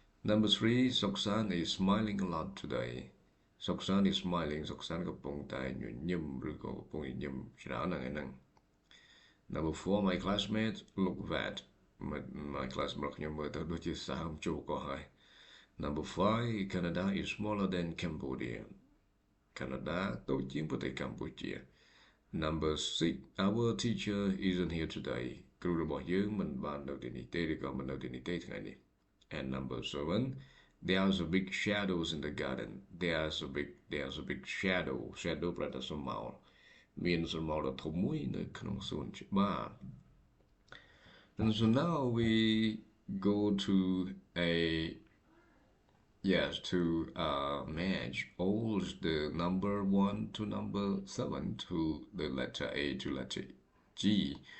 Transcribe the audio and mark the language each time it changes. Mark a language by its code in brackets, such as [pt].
[en] Number three, Soksan is smiling a lot today. Soksan is smiling. Soksan [km] កំពុងតែញញឹមឬក៏កំពុងញញឹមច្រើនហ្នឹង [en] Number four, my classmates look fat. My classmate [km] ខ្ញុំមើលទៅដូចជាសើមជោគក៏ហើយ [en] Number five, Canada is smaller than Cambodia. Canada [km] តូចជាងប្រទេសកម្ពុជា [en] Number six, our teacher isn't here today. [km] គ្រូរបស់យើងមិនបាននៅទីនេះទេឬក៏មិននៅទីនេះទេថ្ងៃនេះ [en] And number seven, there's a big shadows in the garden. There's a big shadow. Shadow [km] ប្រែថាស្រមោលមានស្រមោលដ៏ធំមួយនៅក្នុងសួនច្បារ [en] And so now we go to a yes to match all the number one to number seven to the letter A to letter G.